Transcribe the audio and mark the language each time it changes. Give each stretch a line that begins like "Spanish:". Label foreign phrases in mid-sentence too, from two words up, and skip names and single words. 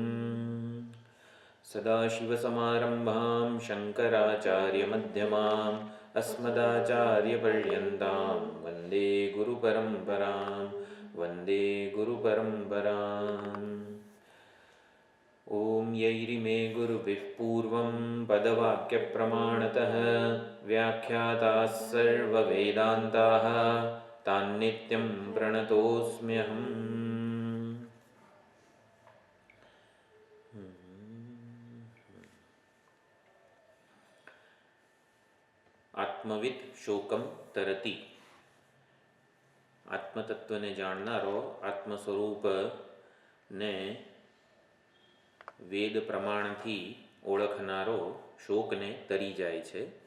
Sanskrit: सदाशिवसमारम्भां शङ्कराचार्यमध्यमाम् अस्मदाचार्यपर्यन्तां वन्दे गुरुपरम्परां वन्दे गुरुपरम्पराम्। ॐ यैरिमे गुरुभिः पूर्वं पदवाक्यप्रमाणतः व्याख्याताः सर्ववेदान्ताः तान्नित्यं प्रणतोऽस्म्यहम्। आत्मविद शोकम तरती.
Gujarati: આત્મતત્વને જાણનારો, આત્મ સ્વરૂપને વેદ પ્રમાણથી ઓળખનારો શોકને તરી જાય છે.